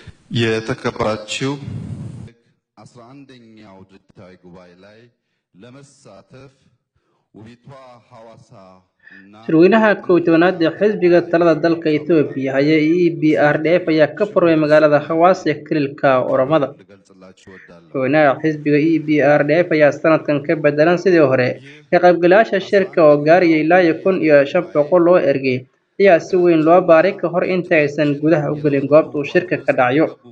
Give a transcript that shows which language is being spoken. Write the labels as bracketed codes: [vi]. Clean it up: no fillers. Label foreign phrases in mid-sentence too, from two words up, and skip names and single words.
[am] የተከበራችሁ 11ኛው ድርጅታዊ ጉባኤ ላይ ለመሳተፍ ውቢቷ ሐዋሳ [so] shirweynaha koow-tobnaad ee xisbiga talada dalka Itoobiya haya EPRDF ayaa ka furmay magaalada Hawaasa ee kililka Oromada. Shirweynaha xisbiga EPRDF ayaa sanadkan ka bedelan sidii hore ka qaybgalayaasha shirka oo gaaraya ilaa 1500 oo ergey ayaa si weyn loo baaray ka hor inta aysan gudaha u galin goobta uu shirka ka dhacayo.